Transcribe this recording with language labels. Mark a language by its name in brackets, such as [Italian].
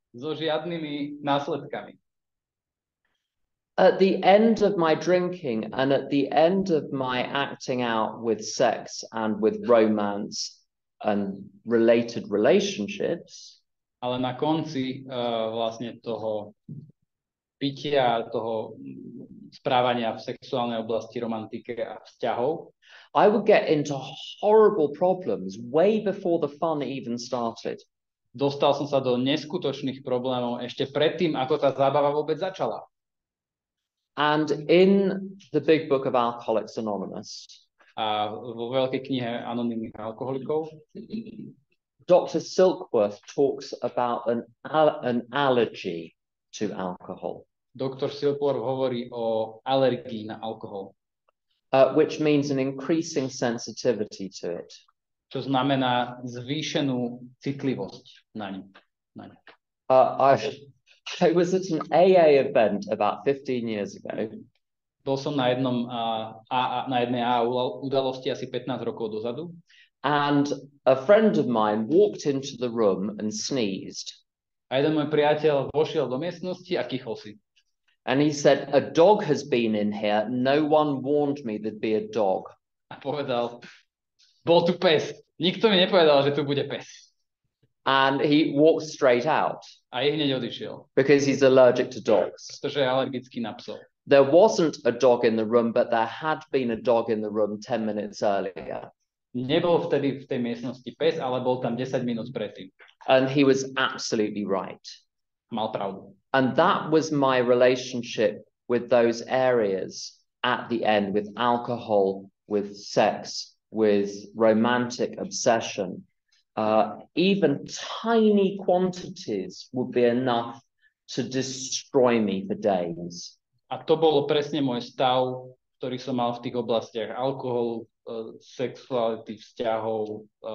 [Slovak] So žiadnymi následkami. [English] At the end of my drinking and at the end of my acting out with sex and with romance and related relationships, [Slovak] ale na konci vlastne toho pitia, toho správania v sexuálnej oblasti, romantike a vzťahov, [English] I would get into horrible problems way before the fun even started. [Slovak] Dostal som sa do neskutočných problémov ešte predtým, ako tá zábava vôbec začala. [English] And in the big book of Alcoholics Anonymous, [Slovak] a vo veľkej knihe anonymných alkoholikov [English] Dr. Silkworth talks about an allergy to alcohol. [Slovak] Dr. Silkworth hovorí o alergii na alkohol. [English] Which means an increasing sensitivity to it. [Slovak] Čo znamená zvýšenú citlivosť na ňu. [English] I was at an AA event about 15 years ago. [Slovak] Bol som na jednej AA udalosti asi 15 rokov dozadu. [English] And a friend of mine walked into the room and sneezed. [Slovak] A jeden môj priateľ vošiel do miestnosti a kýchol si. [English] And he said, a dog has been in here. No one warned me there'd be a dog. [Slovak] A povedal, bol tu pes. Nikto mi nepovedal, že tu bude pes. [English] And he walked straight out. [Slovak] A hneď odišiel. [English] Because he's allergic to dogs. [Slovak] Pretože je alergický na psov. [English] There wasn't a dog in the room, but there had been a dog in the room 10 minutes earlier. [Slovak] Nebol vtedy v tej miestnosti pes, ale bol tam 10 minút predtým. [English] And he was absolutely right. [Slovak] Mal pravdu. [English] And that was my relationship with those areas at the end, with alcohol, with sex, with romantic obsession. Even tiny quantities would be enough to destroy me for days. [Slovak] A to bolo presne môj stav, ktorý som mal v tých oblastiach alkoholu, sexuality, vzťahov.